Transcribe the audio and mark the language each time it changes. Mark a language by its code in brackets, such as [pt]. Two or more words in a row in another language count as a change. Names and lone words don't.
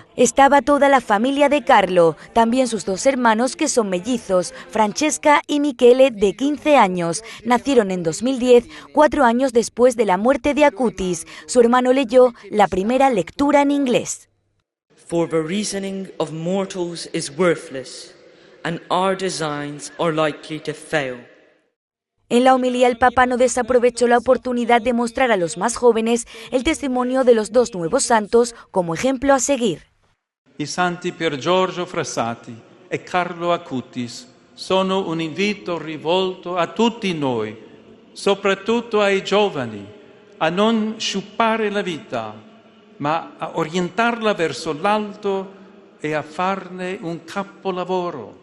[es] Estaba toda la familia de Carlo, también sus 2 hermanos que son mellizos, Francesca y Michele, de 15 años. Nacieron en 2010, 4 años después de la muerte de Acutis. Su hermano leyó la primera lectura en inglés. [en] For the reasoning of mortals is worthless, and our designs are likely to fail. [es] En la homilía el Papa no desaprovechó la oportunidad de mostrar a los más jóvenes el testimonio de los 2 nuevos santos como ejemplo a seguir. [it] I santi Pier Giorgio Frassati e Carlo Acutis sono un invito rivolto a tutti noi, soprattutto ai giovani, a non sciupare la vita, ma a orientarla verso l'alto e a farne un capolavoro.